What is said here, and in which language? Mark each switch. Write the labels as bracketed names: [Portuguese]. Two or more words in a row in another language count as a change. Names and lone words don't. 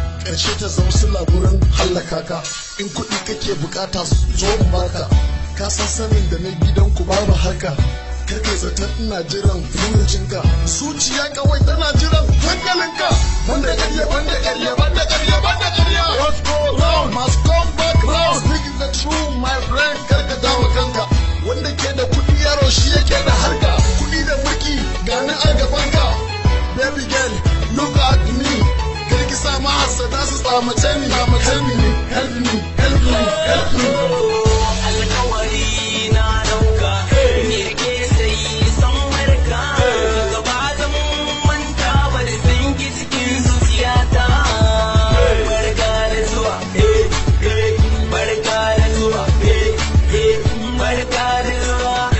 [Hausa] Ƙarshe ta zama sila gurin hallaka ka. In kuɗi kake bukata, zo in baka. Ka san sanin da na gidanku babu haka. Kar kai zaton ina jiran furucinka. Zuciya kawai tana jiran hankalinka. Banda ƙarya, banda ƙarya, banda ƙarya, banda ƙarya. [English] What go round must come back round. Speak the truth, my friend. [Hausa] Kar ka damu kanka. Wanda ke da kuɗi, yaro, shi yake da harka. Kuɗi da mulki, ga ni a gabanka. [English] Baby girl, look at me. [Hausa] Kar ki sa mahassada su tsamace ni, tsamace ni. [English] Help me, help me, help me. [Hausa] Alkawari na dauka, ni da ke sai san barka. Gaba da mun manta ba da san ki cikin zuciyata. Barka da zuwa, eh, eh, barka da zuwa, eh, eh, barka da zuwa.